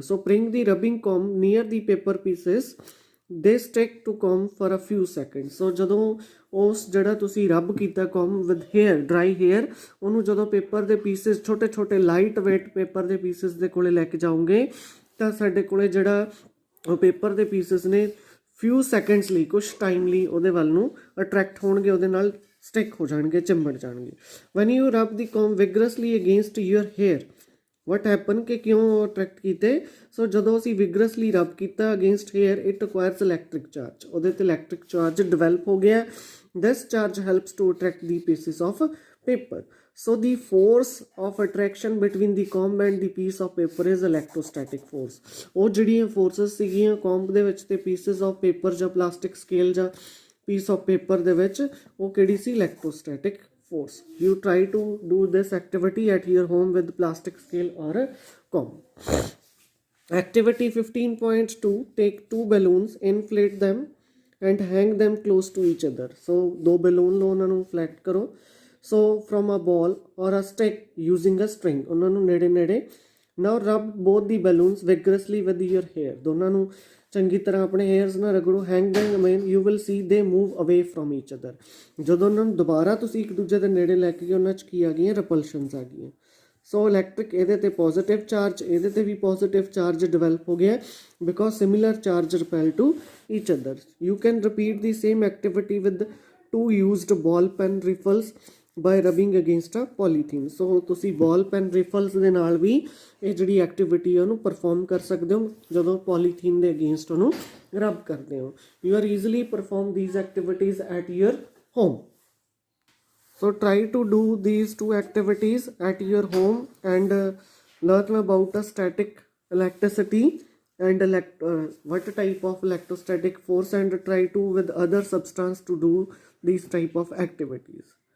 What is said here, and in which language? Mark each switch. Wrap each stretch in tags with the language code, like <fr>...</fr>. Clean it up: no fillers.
<en>So bring the rubbing comb near the paper pieces, they stick to comb for a few seconds.</en> <pa>ਸੋ ਜਦੋਂ ਉਸ ਜਿਹੜਾ ਤੁਸੀਂ ਰੱਬ ਕੀਤਾ</pa> <en>comb with hair, dry hair,</en> <pa>ਉਹਨੂੰ ਜਦੋਂ ਪੇਪਰ ਦੇ ਪੀਸਿਸ ਛੋਟੇ ਛੋਟੇ ਲਾਈਟ ਵੇਟ ਪੇਪਰ ਦੇ ਪੀਸਿਸ ਦੇ ਕੋਲੇ ਲੈ ਕੇ ਜਾਓਗੇ ਤਾਂ ਸਾਡੇ ਕੋਲੇ ਜਿਹੜਾ ਉਹ ਪੇਪਰ ਦੇ ਪੀਸਿਸ ਨੇ ਫਿਊ ਸੈਕਿੰਡਸ ਲਈ ਕੁਛ ਟਾਈਮ ਲਈ ਉਹਦੇ ਵੱਲ ਨੂੰ ਅਟਰੈਕਟ ਹੋਣਗੇ, ਉਹਦੇ ਨਾਲ ਸਟਿਕ ਹੋ ਜਾਣਗੇ, ਚਿੰਬੜ ਜਾਣਗੇ.</pa> <en>when you rub the comb vigorously against your hair, what happen</en> <pa>ਕਿ ਕਿਉਂ ਅਟਰੈਕਟ ਕੀਤੇ? ਸੋ ਜਦੋਂ ਅਸੀਂ ਵਿਗਰਸਲੀ ਰਬ ਕੀਤਾ against hair,</pa> <en>it requires electric charge,</en> <pa>ਉਹਦੇ ਤੇ ਇਲੈਕਟ੍ਰਿਕ ਚਾਰਜ ਡਿਵੈਲਪ ਹੋ ਗਿਆ.</pa> <en>This charge helps to attract the pieces of paper. So the force of attraction between the comb and the piece of paper is electrostatic force.</en> <pa>ਉਹ ਜਿਹੜੀਆਂ forces ਸੀਗੀਆਂ comb ਦੇ ਵਿੱਚ ਤੇ</pa> <en>pieces of paper</en> <pa>ਜਾਂ plastic scale ਜਾਂ piece of paper ਦੇ ਵਿੱਚ, ਉਹ ਕਿਹੜੀ ਸੀ?</pa> <en>electrostatic force. You try to do this activity at your home with plastic scale or comb. Activity 15.2, take 2 balloons, inflate them and hang them close to each other.</en> <pa>So 2 balloon ਲਓ, ਉਹਨਾਂ ਨੂੰ inflate ਕਰੋ.</pa> <en>So from a ball or a stick using a string,</en> <pa>ਉਹਨਾਂ ਨੂੰ ਨੇੜੇ ਨੇੜੇ.</pa> <en>Now rub both the balloons vigorously with your hair.</en> <pa>ਦੋਨਾਂ ਨੂੰ ਚੰਗੀ ਤਰ੍ਹਾਂ ਆਪਣੇ ਹੇਅਰਸ ਨਾਲ ਰਗੜੋ.</pa> <en>Hang them again, you will see they move away from each other.</en> <pa>ਜਦੋਂ ਉਹਨਾਂ ਨੂੰ ਦੁਬਾਰਾ ਤੁਸੀਂ ਇੱਕ ਦੂਜੇ ਦੇ ਨੇੜੇ ਲੈ ਕੇ ਗਏ, ਉਹਨਾਂ 'ਚ ਕੀ ਆ ਗਈਆਂ? ਰਿਪਲਸ਼ਨਸ ਆ ਗਈਆਂ. ਸੋ ਇਲੈਕਟ੍ਰਿਕ ਇਹਦੇ ਤੇ ਪੋਜ਼ਿਟਿਵ ਚਾਰਜ, ਇਹਦੇ ਤੇ ਵੀ ਪੋਜ਼ਿਟਿਵ ਚਾਰਜ ਡਿਵੈਲਪ ਹੋ ਗਿਆ</pa> <en>Because similar charge repel to each other. You can repeat the same activity with 2 used ball pen riffles by rubbing against a polythene.</en> <pa>ਸੋ ਤੁਸੀਂ ਬਾਲ ਪੈਨ ਰਿਫਲਸ ਦੇ ਨਾਲ ਵੀ ਇਹ ਜਿਹੜੀ ਐਕਟੀਵਿਟੀ ਹੈ ਉਹਨੂੰ ਪਰਫਾਰਮ ਕਰ ਸਕਦੇ ਹੋ ਜਦੋਂ ਪੋਲੀਥੀਨ ਦੇ ਅਗੇਂਸਟ ਉਹਨੂੰ ਰਬ ਕਰਦੇ ਹੋ.</pa> <en>You are easily perform these activities at your home. So try to do these 2 activities at your home and learn about a static electricity and what type of electrostatic force, and try to with other substance to do these type of activities.</en>